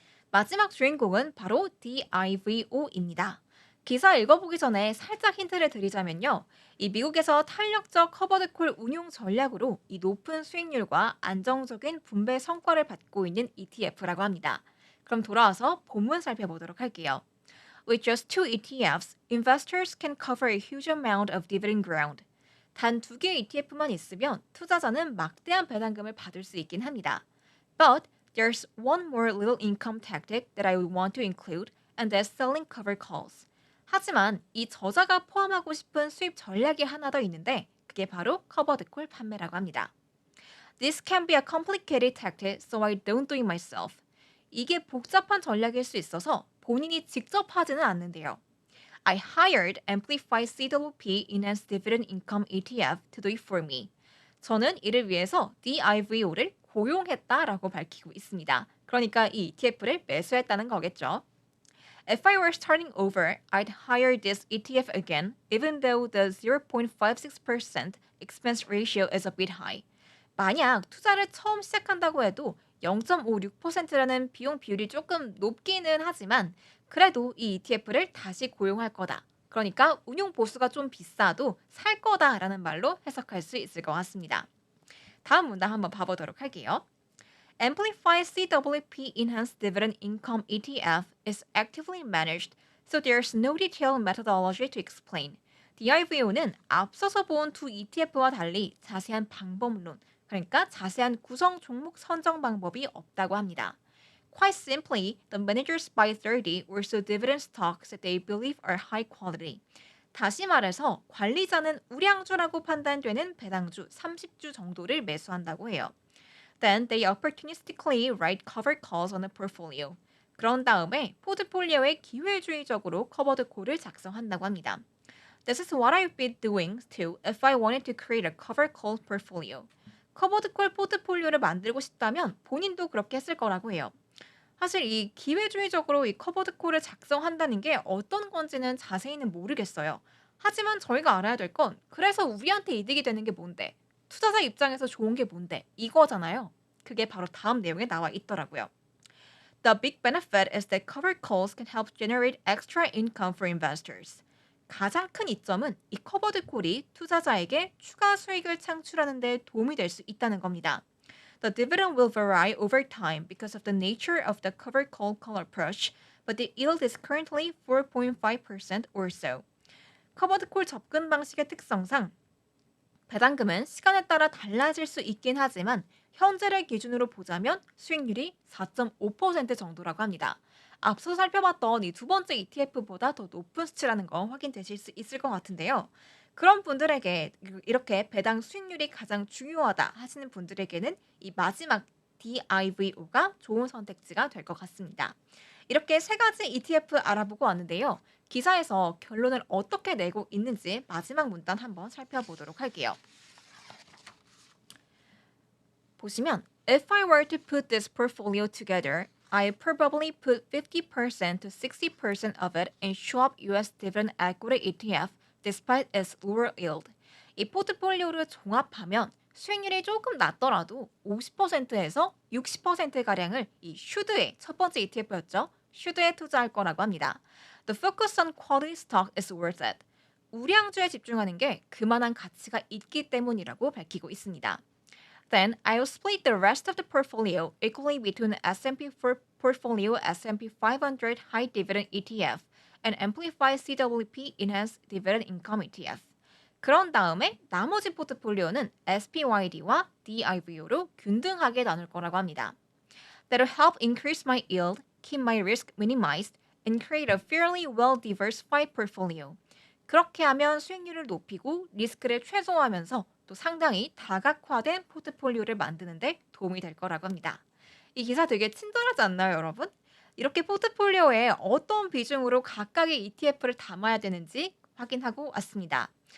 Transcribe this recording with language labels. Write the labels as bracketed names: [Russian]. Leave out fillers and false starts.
[Korean] 마지막 주인공은 바로 DIVO입니다. 기사 읽어보기 전에 살짝 힌트를 드리자면요. 이 미국에서 탄력적 커버드콜 운용 전략으로 이 높은 수익률과 안정적인 분배 성과를 받고 있는 ETF라고 합니다. 그럼 돌아와서 본문 살펴보도록 할게요. [English] With just two ETFs, investors can cover a huge amount of dividend ground. [Korean] 단 두 개의 ETF만 있으면 투자자는 막대한 배당금을 받을 수 있긴 합니다. [English] But there's one more little income tactic that I would want to include, and that's selling cover calls. [Korean] 하지만 이 저자가 포함하고 싶은 수입 전략이 하나 더 있는데 그게 바로 커버드콜 판매라고 합니다. [English] This can be a complicated tactic, so I don't do it myself. [Korean] 이게 복잡한 전략일 수 있어서 본인이 직접 하지는 않는데요. [English] I hired Amplify CWP Enhanced Dividend Income ETF to do it for me. [Korean] 저는 이를 위해서 DIVO를 고용했다라고 밝히고 있습니다. 그러니까 이 ETF를 매수했다는 거겠죠. [English] If I were starting over, I'd hire this ETF again, even though the 0.56% expense ratio is a bit high. [Korean] 만약 투자를 처음 시작한다고 해도 0.56%라는 비용 비율이 조금 높기는 하지만 그래도 이 ETF를 다시 고용할 거다. 그러니까 운용 보수가 좀 비싸도 살 거다라는 말로 해석할 수 있을 것 같습니다. 다음 문장 한번 봐보도록 할게요. [English] Amplify CWP Enhanced Dividend Income ETF is actively managed, so there's no detailed methodology to explain. [Korean] DIVO는 앞서서 본 두 ETF와 달리 자세한 방법론, 그러니까 자세한 구성 종목 선정 방법이 없다고 합니다. [English] Quite simply, the managers buy 30 or so dividend stocks that they believe are high quality. [Korean] 다시 말해서 관리자는 우량주라고 판단되는 배당주 30주 정도를 매수한다고 해요. [English] Then they opportunistically write cover calls on a portfolio. [Korean] 그런 다음에 포트폴리오에 기회주의적으로 커버드 콜을 작성한다고 합니다. [English] This is what I've been doing too if I wanted to create a cover call portfolio. [Korean] 커버드 콜 포트폴리오를 만들고 싶다면 본인도 그렇게 했을 거라고 해요. 사실 이 기회주의적으로 이 커버드 콜을 작성한다는 게 어떤 건지는 자세히는 모르겠어요. 하지만 저희가 알아야 될 건 그래서 우리한테 이득이 되는 게 뭔데? 투자자 입장에서 좋은 게 뭔데? 이거잖아요. 그게 바로 다음 내용에 나와 있더라고요. [English] The big benefit is that covered calls can help generate extra income for investors. [Korean] 가장 큰 이점은 이 커버드 콜이 투자자에게 추가 수익을 창출하는 데 도움이 될 수 있다는 겁니다. [English] The dividend will vary over time because of the nature of the covered call approach, but the yield is currently 4.5% or so. [Korean] 커버드 콜 접근 방식의 특성상 배당금은 시간에 따라 달라질 수 있긴 하지만 현재를 기준으로 보자면 수익률이 4.5% 정도라고 합니다. 앞서 살펴봤던 이 두 번째 ETF보다 더 높은 수치라는 거 확인되실 수 있을 것 같은데요. 그런 분들에게 이렇게 배당 수익률이 가장 중요하다 하시는 분들에게는 이 마지막 DIVO가 좋은 선택지가 될 것 같습니다. 이렇게 세 가지 ETF 알아보고 왔는데요. 기사에서 결론을 어떻게 내고 있는지 마지막 문단 한번 살펴보도록 할게요. 보시면 [English] If I were to put this portfolio together, I probably put 50% to 60% of it in Schwab US Dividend Equity ETF despite its lower yield. [Korean] 이 포트폴리오를 종합하면 수익률이 조금 낮더라도 50%에서 60%가량을 이 슈드의 첫 번째 ETF였죠. 슈드에 투자할 거라고 합니다. [English] The focus on quality stock is worth it. [Korean] 우량주에 집중하는 게 그만한 가치가 있기 때문이라고 밝히고 있습니다. [English] Then I'll split the rest of the portfolio equally between S&P portfolio S&P 500 High Dividend ETF and Amplify CWP Enhanced Dividend Income ETF. [Korean] 그런 다음에 나머지 포트폴리오는 SPYD와 DIVO로 균등하게 나눌 거라고 합니다. [English] That'll help increase my yield, keep my risk minimized, and create a fairly well-diversified portfolio. [Korean] 그렇게 하면 수익률을 높이고 리스크를 최소화하면서 또 상당히 다각화된 포트폴리오를 만드는데 도움이 될 거라고 합니다. 이 기사 되게 친절하지 않나요, 여러분? 이렇게 포트폴리오에 어떤 비중으로 각각의 ETF를 담아야 되는지 확인하고 왔습니다.